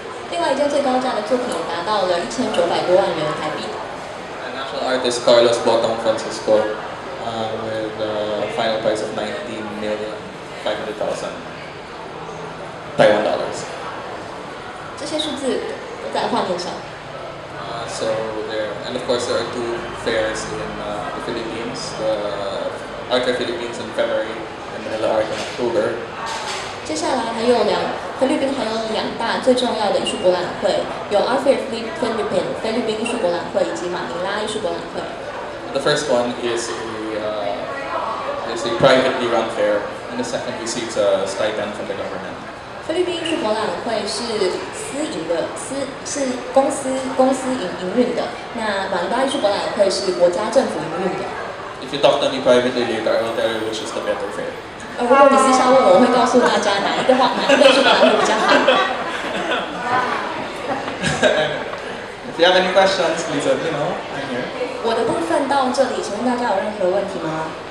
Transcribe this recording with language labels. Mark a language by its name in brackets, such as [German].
[Chinese] 另外一件最高价的作品达到了1900多万元台币。 [English] And International artist Carlos Botong Francisco with a final price of 19,500,000 Taiwan dollars. [Chinese] 这些数字都在画面上。 [English] So there, and of course there are two fairs in the Philippines, the Art Fair Philippines in February and Manila Art in October. [Chinese] 接下来菲律宾还有两大最重要的艺术博览会，有 Art Fair Philippines 菲律宾艺术博览会以及马尼拉艺术博览会。 [English] The first one is a privately run fair, and the second receives a stipend from the government. [Chinese] 菲律宾艺术博览会是私营的，是公司营运的。那马尼拉艺术博览会是国家政府营运的。 [English] If you talk to me privately later, I will tell you which is the better fair. [Chinese] 如果你私下问我，我会告诉大家哪一个艺术博览会比较好。 [English] If you have any questions, please let me know. I'm here. [Chinese] 我的部分到这里，请问大家有任何问题吗？